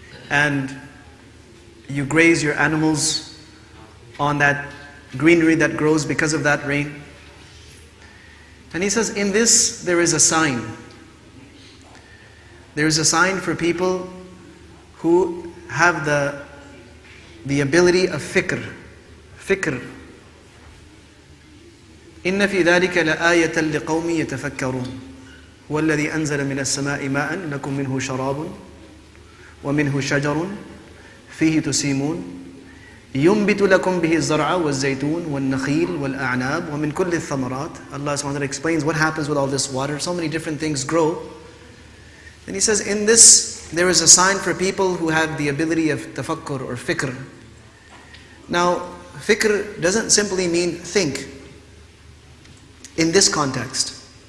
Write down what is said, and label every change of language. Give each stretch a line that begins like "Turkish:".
English: And you graze your animals on that greenery that grows because of that rain. And He says, in this there is a sign. There is a sign for people who have the ability of fikr.
Arabic: فكر إن في ذلك لآية لقوم يتفكرون هو الذي أنزل من السماء ماء لكم منه شراب ومنه شجر فيه تسيمون ينبت لكم به الزرع والزيتون والنخيل والأعناب ومن كل الثمرات.
English: Allah subhanahu wa ta'ala explains what happens with all this water. So many different things grow. And He says, in this there is a sign for people who have the ability of tafakkur or fikr. Now, fikr doesn't simply mean think in this context.